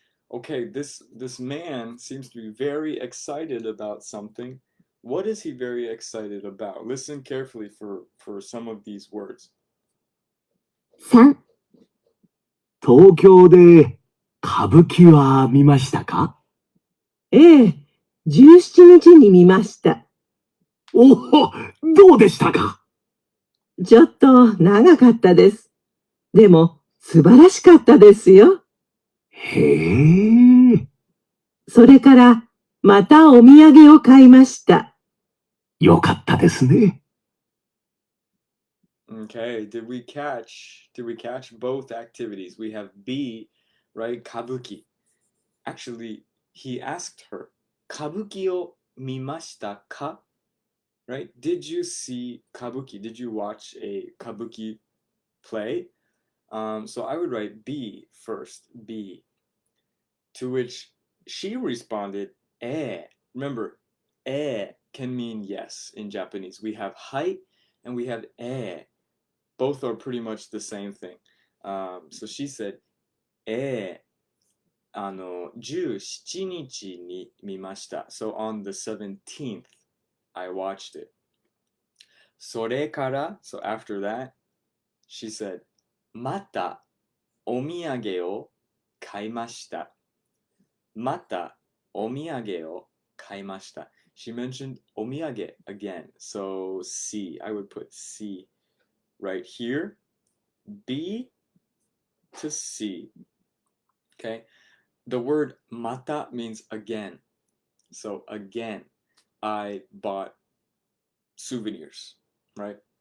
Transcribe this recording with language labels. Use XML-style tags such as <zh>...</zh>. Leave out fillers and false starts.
<en>Okay, this man seems to be very excited about something. What is he very excited about? Listen carefully for some of these words.</en> <ja>3、東京で歌舞伎は見ましたか？ええ、17日に見ました。おお、どうでしたか？ちょっと長かったです。でも素晴らしかったですよ。へえ。それからまたお土産を買いました。よかったですね。</ja> <en>Okay, did we catch both activities? We have B, right? Kabuki. Actually, he asked her,</en> <ja>Kabuki o mimashita ka?</ja> <en>Right? Did you see kabuki? Did you watch a kabuki play? So I would write B first, B. To which she responded, Remember, can mean yes in Japanese. We have hai and we have Both are pretty much the same thing. So she said,</en> <ja>17日に見ました.</ja> <en>So on the 17th, I watched it. それから, so after that, she said,</en> <ja>またお土産を買いました. またお土産を買いました.</ja> <en>She mentioned お土産 again. So C, I would put C right here. B to C. Okay? The word mata means again. So again, I bought souvenirs, right?</en>